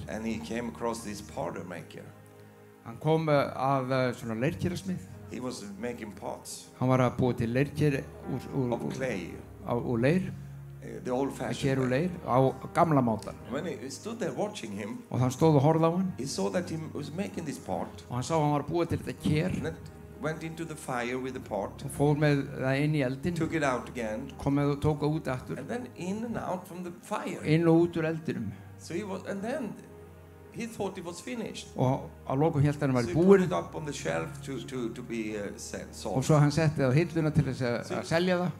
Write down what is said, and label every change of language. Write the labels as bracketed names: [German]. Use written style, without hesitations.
[English] and he came across this powder maker. [Icelandic] Hann kom að svona leirkerasmið. [English] He was making pots [Icelandic] Hann var að búa til leirker [English] of clay, [Icelandic] úr leir, [English] the [Icelandic] að [English] old-fashioned [Icelandic] gera úr [English] way. [Icelandic] leir, á gamla mátan. [English] When he stood there watching him, [Icelandic] Og hann stóð og horfði á hann [English] he saw that he was making this pot, [Icelandic] og hann sá að hann var að búa til þetta ker [English] and then went into the fire with the pot, [Icelandic] og fór með það inn í eldin, [English] took it out again, [Icelandic] kom með og tók það út aftur, [English] and then in and out from the fire. [Icelandic] inn og út úr eldinum. [English] So he was, and then he thought it was finished. [Icelandic] Og á lokum hélt hann [English] So [Icelandic] var [English] he put [Icelandic] búinn [English] it up on the shelf to be [Icelandic] og [English] sold. [Icelandic] svo hann setti það á hilluna til þess að selja það.